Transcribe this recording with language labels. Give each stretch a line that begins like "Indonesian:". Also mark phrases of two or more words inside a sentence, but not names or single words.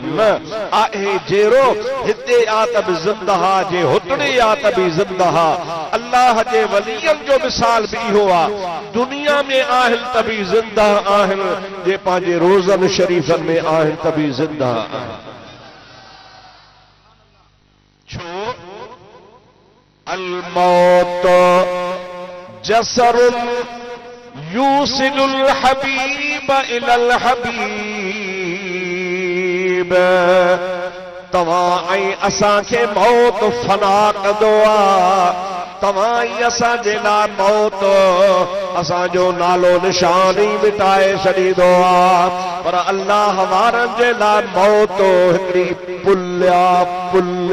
Sindhi: न आहे जहिड़ो हिते आ त बि ज़िंदहा, जे हुतड़े आ त बि ज़िंदहा। अल्लाह जे वलियनि जो मिसाल बि इहो आहे, दुनिया में आहिनि त बि ज़िंदा आहिनि, जे पंहिंजे रोज़नि शरीफ़नि में आहिनि त बि ज़िंदा आहिनि। छो?
Arabic: الموت جسر يوصل الحبيب إلى الحبيب.
Sindhi: तव्हां ऐं असांखे मौत फना कंदो आहे, तव्हां ई असांजे लाइ मौत असांजो नालो निशान ई मिटाए छॾींदो आहे। पर अल्लाह वारनि जे लाइ मौत हिकिड़ी पुल आहे, पुल।